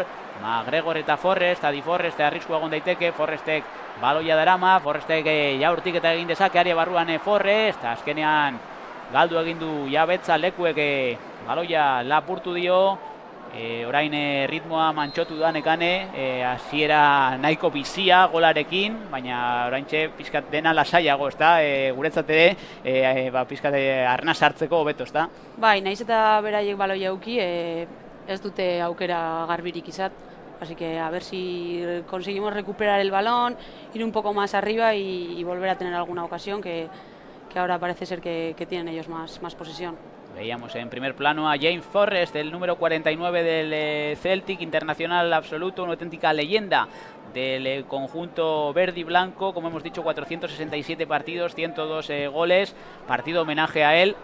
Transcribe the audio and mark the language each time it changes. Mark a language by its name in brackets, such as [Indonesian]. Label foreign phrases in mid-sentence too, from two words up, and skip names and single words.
[Basque] eta Forrest, adi Forrest arriskua egon daiteke, Forrestek baloia darama, Forrestek jaurtik eta egin dezake aria barruan Forrest, azkenean galdu egin du jabetza Lekuek baloia lapurtu dio, orain ritmoa mantxotu da nekane, hasiera nahiko bizia golarekin, baina oraintxe pizkat dena lasaiago, ezta? Guretzat ere, pizkat arnaz hartzeko hobeto, ezta? Bai, naiz eta beraiek baloia euki, ez dute aukera garbirik izat, [Spanish] así que a ver si conseguimos recuperar el balón, ir un poco más arriba y volver a tener alguna ocasión que ahora parece ser que tienen ellos más posesión. Veíamos en primer plano a James Forrest, el número 49 del Celtic, internacional absoluto, una auténtica leyenda del conjunto verde y blanco, como hemos dicho, 467 partidos, 102 goles, partido homenaje a él.